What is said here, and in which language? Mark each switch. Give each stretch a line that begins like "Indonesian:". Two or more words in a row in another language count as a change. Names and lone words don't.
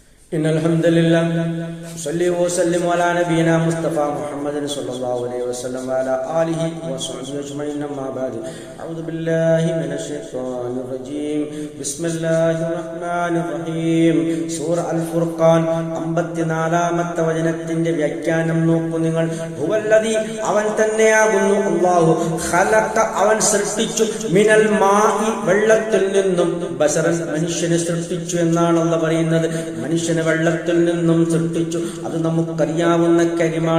Arabic: إن الحمد لله صلي وسلم على نبينا مصطفى محمد صلى الله عليه وسلم وعلى آله وصحبه أجمعين أما بعد أعوذ بالله من الشيطان الرجيم بسم الله الرحمن الرحيم سورة الفرقان
Malayalam: 54-ാമത്തെ വചനത്തിന്റെ വ്യാഖ്യാനം നോക്കൂ നിങ്ങൾ. ഹുവല്ലദീ അവൻ തന്നെയാകുന്നു അല്ലാഹു ഖലഖ അവൻ സൃഷ്ടിച്ചു
Arabic: من الماء
Malayalam: വെള്ളത്തിൽ നിന്നും ബശറൻ മനുഷ്യനെ സൃഷ്ടിച്ചു എന്നാണ് അല്ലാഹു പറയുന്നത്. മനുഷ്യനെ വെള്ളത്തിൽ നിന്നും സൃഷ്ടിച്ചു, അത് നമുക്കറിയാവുന്ന കാര്യമാണ്.